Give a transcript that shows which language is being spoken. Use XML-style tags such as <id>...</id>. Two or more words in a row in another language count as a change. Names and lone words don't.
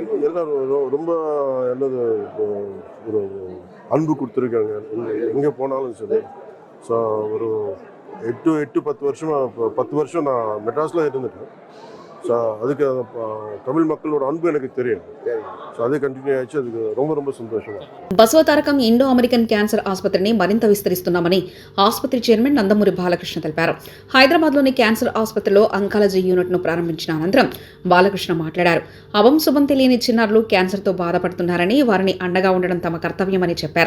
<ta>எல்லாரும் ரொம்ப என்னது ஒரு அன்பு கொடுத்துருக்காங்க எங்கே போனாலும் சரி. ஸோ ஒரு 8-10 வருஷமா 10 வருஷம் நான் மெட்ராஸில் இருந்துட்டேன். ஸோ அதுக்கு தமிழ் மக்களோட அன்பு எனக்கு தெரியும். ஸோ அதே కంటిన్యూ ஆயிடுச்சு. அதுக்கு ரொம்ப ரொம்ப సంతోషంగా.</ta> <te>బసవతారకం ఇండో అమెరికన్ క్యాన్సర్ ఆసుపత్రిని మరింత విస్తరిస్తున్నామని ఆసుపత్రి చైర్మన్ నందమూరి బాలకృష్ణ తెలిపారు. హైదరాబాద్లోని క్యాన్సర్ ఆసుపత్రిలో అంకాలజీ యూనిట్ను ప్రారంభించిన అనంతరం బాలకృష్ణ మాట్లాడారు. అభం శుభం తెలియని చిన్నారులు క్యాన్సర్తో బాధపడుతున్నారని, వారిని అండగా ఉండడం తమ కర్తవ్యమని చెప్పారు.</te>